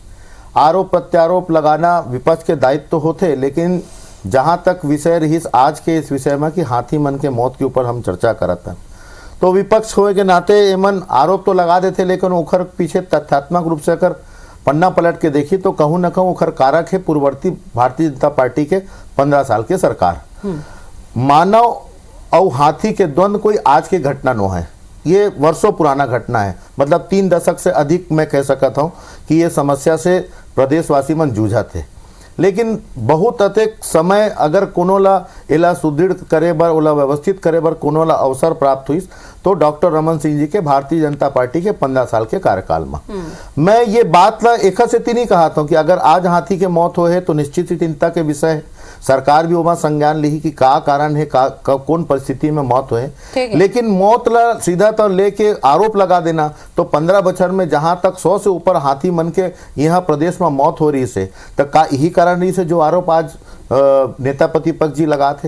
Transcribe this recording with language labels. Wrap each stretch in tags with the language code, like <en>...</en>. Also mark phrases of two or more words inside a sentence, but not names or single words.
<hne>आरोप प्रत्यारोप लगाना विपक्ष के दायित्व तो होते, लेकिन जहाँ तक विषय रही आज के इस विषय में कि हाथी मन के मौत के ऊपर हम चर्चा करत हैं, तो विपक्ष होए के नाते एमन आरोप तो लगा देते, लेकिन ओखर पीछे तथ्यात्मक रूप से अगर पन्ना पलट के देखी तो कहूँ न कहूँ ओखर कारक है पूर्ववर्ती भारतीय जनता पार्टी के 15 साल के सरकार। मानव और हाथी के द्वंद कोई आज की घटना न है, ये वर्षों पुराना घटना है। मतलब 3 दशक से अधिक मैं कह सकता हूँ कि ये समस्या से प्रदेशवासी मन जूझा थे। लेकिन बहुत अधिक समय अगर कोनो ला एला सुदृढ़ करे बर, ओला व्यवस्थित करे बर कोनो ला अवसर प्राप्त हुई तो डॉक्टर रमन सिंह जी के भारतीय जनता पार्टी के 15 साल के कार्यकाल में मैं ये बात ला एक से नहीं कहा था कि अगर आज हाथी के मौत हो है तो निश्चित ही चिंता के विषय है। सरकार भी वहाँ संज्ञान ली कि का कारण है, कौन परिस्थिति में मौत हुए, लेकिन मौत ला सीधा तो लेके आरोप लगा देना तो 15 बछर में जहाँ तक 100 से ऊपर हाथी मन के यहाँ प्रदेश में मौत हो रही से तो का यही कारण रही से जो आरोप आज नेता प्रतिपक्ष जी लगा थे।</hne>